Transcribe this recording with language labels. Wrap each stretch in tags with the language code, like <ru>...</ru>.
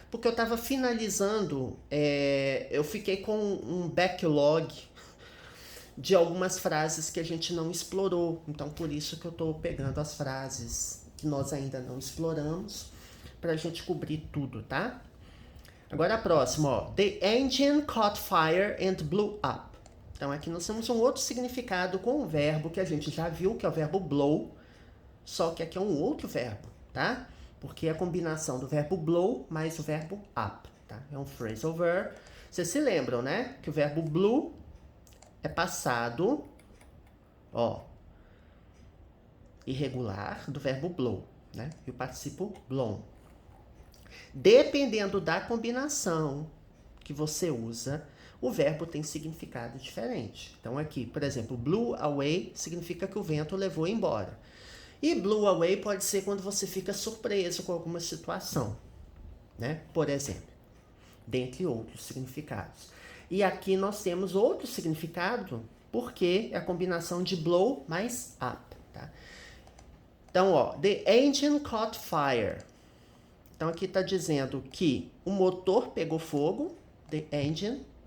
<pt>Porque eu tava finalizando, eu fiquei com um backlog de algumas frases que a gente não explorou. Então, por isso que eu tô pegando as frases que nós ainda não exploramos pra gente cobrir tudo, tá? Agora a próxima, ó.</pt> <en>The engine caught fire and blew up.</en> <pt>Então aqui nós temos um outro significado com o verbo que a gente já viu, que é o verbo blow, só que aqui é um outro verbo, tá? Porque é a combinação do verbo blow mais o verbo up, tá? É um phrasal verb. Vocês se lembram, né? Que o verbo blew é passado, ó, irregular do verbo blow, né? E o participo blown. Dependendo da combinação que você usa, o verbo tem significado diferente. Então aqui, por exemplo, blew away significa que o vento levou embora. E blew away pode ser quando você fica surpreso com alguma situação, né? Por exemplo, dentre outros significados. E aqui nós temos outro significado, porque é a combinação de blow mais up, tá? Então, ó,</pt> <en>the engine caught fire.</en> <pt>Então aqui está dizendo que o motor pegou fogo, the engine.</pt>